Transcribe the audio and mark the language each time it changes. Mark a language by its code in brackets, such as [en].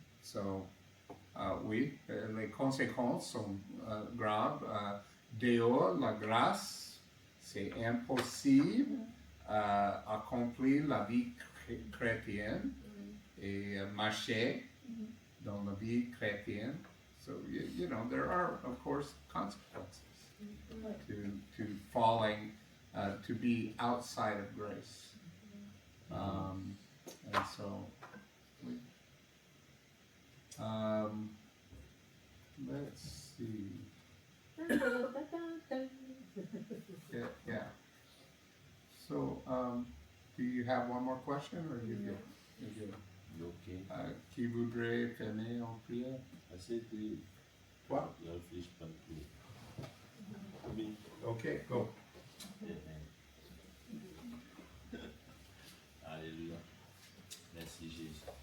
[fr] So, oui, les conséquences sont graves. Dehors, la grâce, c'est impossible accomplir la vie chrétienne et marcher dans la vie chrétienne. [en] So, you know, there are, of course, consequences to falling, to be outside of grace. And so, let's see. Yeah. So, do you have one more question, or you good? You're good. Ok. [fr] Qui voudrait fermer en prière? Assez de... Quoi? Je réfléchis pas de plus. [en] Ok, go. [fr] Alléluia. Merci Jésus.